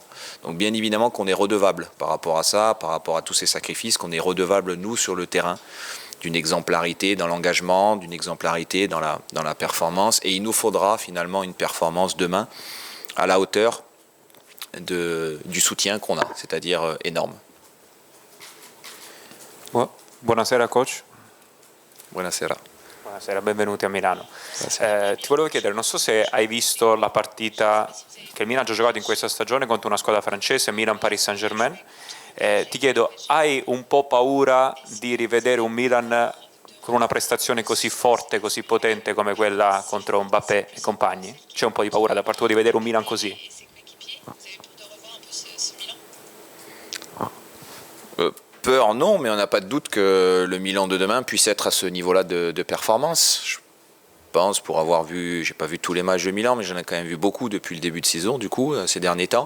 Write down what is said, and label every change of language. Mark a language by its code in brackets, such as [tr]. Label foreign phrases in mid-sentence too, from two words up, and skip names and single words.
[fr] Donc bien évidemment qu'on est redevable par rapport à ça, par rapport à tous ces sacrifices, qu'on est redevable nous sur le terrain, d'une exemplarité dans l'engagement, d'une exemplarité dans la performance, et il nous faudra finalement une performance demain à la hauteur du soutien qu'on a, c'est-à-dire énorme. [it] Buonasera coach. Buonasera. Buonasera, benvenuti a Milano. Ti volevo chiedere, non so se hai visto la partita che il Milan ha già giocato in questa stagione contro una squadra francese, Milan-Paris Saint-Germain. Ti chiedo, hai un po' paura di rivedere un Milan con una prestazione così forte, così potente come quella contro Mbappé e compagni? C'è un po' di paura da parte tua di vedere un Milan così? [fr] Peur, non, mais on n'a pas de doute que le Milan de demain puisse être à ce niveau-là de performance. Je pense, pour avoir vu, j'ai pas vu tous les matchs de Milan, mais j'en ai quand même vu beaucoup depuis le début de saison, du coup, ces derniers temps.